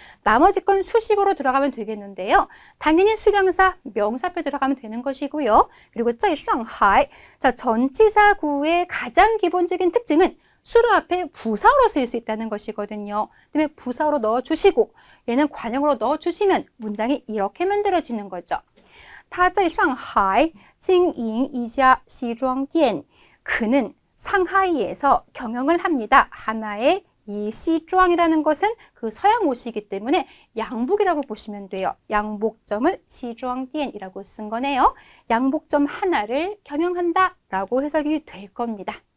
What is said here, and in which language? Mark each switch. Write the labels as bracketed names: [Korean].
[Korean] 나머지 건 수식어로 들어가면 되겠는데요. 당연히 수량사, 명사 앞에 들어가면 되는 것이고요. 그리고 [Chinese] 在上海, [Korean] 자, 전치사구의 가장 기본적인 특징은 수로 앞에 부사어로 쓰일 수 있다는 것이거든요. 그다음에 부사어로 넣어주시고 얘는 관형으로 넣어주시면 문장이 이렇게 만들어지는 거죠. [Chinese] 他在上海经营一家西装店. [Korean] 그는 상하이에서 경영을 합니다. 하나의 이 시주앙이라는 것은 그 서양 옷이기 때문에 양복이라고 보시면 돼요. 양복점을 시주앙店이라고 쓴 거네요. 양복점 하나를 경영한다 라고 해석이 될 겁니다.